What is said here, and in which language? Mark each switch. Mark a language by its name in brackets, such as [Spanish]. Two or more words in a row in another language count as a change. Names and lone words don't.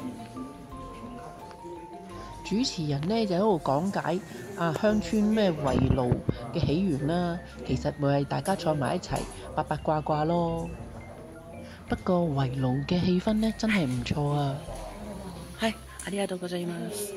[Cantonese] 主持人呢就喺度講解鄉村咩圍爐嘅起源啦，其實咪係大家坐埋一齊八八卦卦咯。不過圍爐嘅氣氛呢真係唔錯啊！係， [Japanese] ありがとうございます。